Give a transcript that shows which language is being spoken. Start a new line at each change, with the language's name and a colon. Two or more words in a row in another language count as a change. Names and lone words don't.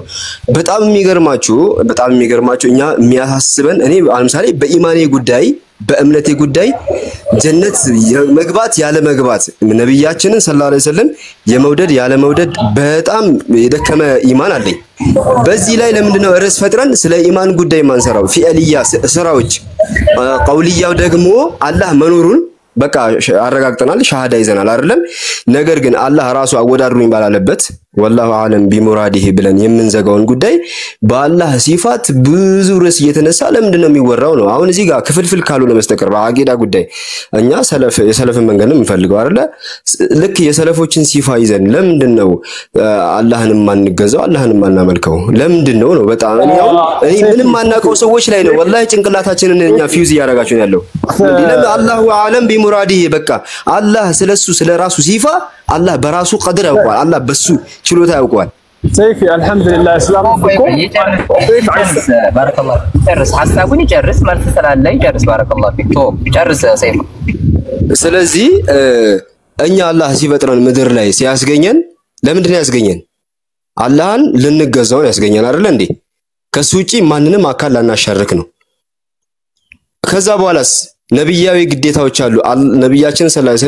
Amharic: በጣም የሚገርማችሁ እኛ የሚያሳስበን እኔ ለምሳሌ በኢማኔ ጉዳይ በእምነቴ ጉዳይ ጀነት የመግባት ያለ መግባት ነብያችንን
Arabic: صلى الله عليه وسلم
Amharic: የመውደድ ያለ መውደድ በጣም የደከመ ኢማን አለኝ። በዚህ ላይ ለምንድነው ርዕስ ፈጥረን ስለ ኢማን ጉዳይ ማንሰራው? ፊዕልያ ስራዎች ቀውልያው ደግሞ አላህ መኖሩን በቃ አረጋግጠናል፣ ሻሃዳ ይዘናል አይደለም። ነገር ግን አላህ ራሱ አወዳድሩኝ ባላለበት
Arabic: والله اعلم بمراده
Amharic: ብለን የምንዘጋውን ጉዳይ በአላህ ሲፋት ብዙ ርዕስ እየተነሳ ለምንድነው የሚወራው ነው? አሁን እዚህ ጋር ክፍልፍል ካልሆነ በስተቀር በአቂዳ ጉዳይ እኛ የሰለፍን መንገድ ነው የምንፈልገው አይደለ? ልክ የሰለፎችን ሲፋ ይዘን ለምንድነው አላህን ማንገዛው አላህን ማናመልከው ለምንድነው ነው? በጣም እኔ ምንም ማናቀው ሰዎች ላይ ነው ወላሂ ጭንቅላታችንን እኛ ፊውዝ ያረጋችሁ ያለው ለምን
Arabic: الله أعلم بمراده
Amharic: በቃ አላህ ስለሱ ስለራሱ ሲፋ አላህ በራሱ ቀድር ያውቃል አላህ በሱ ችሎታ ያውቃል።
Arabic: سيفي الحمد لله اسلام بارك الله
Amharic: ጨርስ ሐሳቡን ይጨርስ መልስ ስላለ ይጨርስ
Arabic: بارك الله فيك
Amharic: ጨርስ ሰይፍ። ስለዚህ እኛ አላህ ሲፈጥረን ምድር ላይ ሲያስገኘን ለምንድን ነው ያስገኘን? አላህን ልንገዛው ያስገኘን አይደል እንዴ? ከሱ ውጪ ማንንም አካል ላናሻርክ ነው። ከዛ በኋላስ ነብያዊ ግዴታዎች አሉ። ነብያችን
Arabic: صلى الله عليه